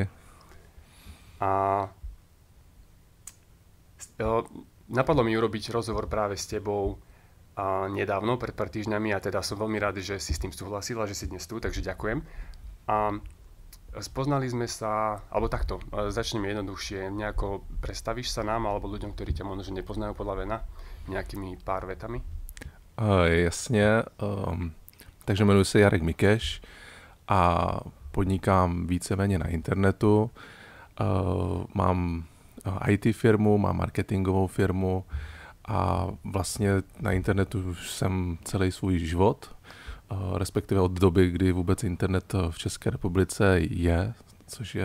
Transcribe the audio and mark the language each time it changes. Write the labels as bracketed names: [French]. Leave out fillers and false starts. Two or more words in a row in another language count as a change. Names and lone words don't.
[Slovak] A napadlo mi urobiť rozhovor práve s tebou nedávno, pred pár týždňami, a teda som veľmi rád, že si s tým súhlasila, že si dnes tu, takže ďakujem. A spoznali sme sa, alebo takto, začneme jednoduchšie, nejako predstavíš sa nám, alebo ľuďom, ktorí ťa možno nepoznajú podľa mena, nejakými pár vetami? [Czech] Jasně, takže jmenuji se Jarek Mikeš a podnikám víceméně na internetu. Mám IT firmu, mám marketingovou firmu, a vlastně na internetu už jsem celý svůj život, respektive od doby, kdy vůbec internet v České republice je, což je...